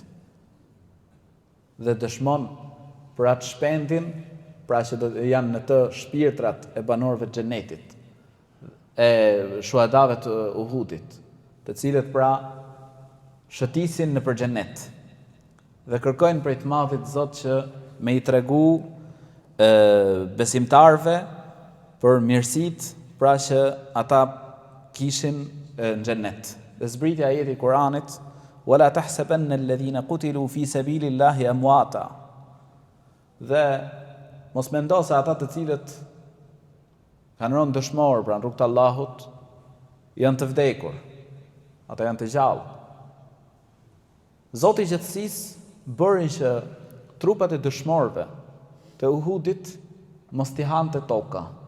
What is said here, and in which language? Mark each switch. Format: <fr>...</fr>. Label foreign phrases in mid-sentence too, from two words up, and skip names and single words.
<sq>Dhe dëshmon për atë shpendin, pra që do janë në të shpirtrat e banorëve të xhennetit, e shuhadave të Uhudit, të cilët pra shëtisin në për xhennet. Dhe kërkojnë prej të madhit Zot që me i tregu besimtarve për mirësit, pra që ata kishin në xhennet. Dhe zbritja ajeti i Kuranit,</sq> <ar>"ولا تحسبن الذين قتلوا في سبيل الله أمواتا."</ar> <sq>Dhe mos mendo se ata të cilët kanë rënë dëshmor pra në rrugt të Allahut janë të vdekur. Ata janë të gjallë. Zoti i gjatësisë bëri që trupat e dëshmorëve të Uhudit mos t'i hante toka.</sq>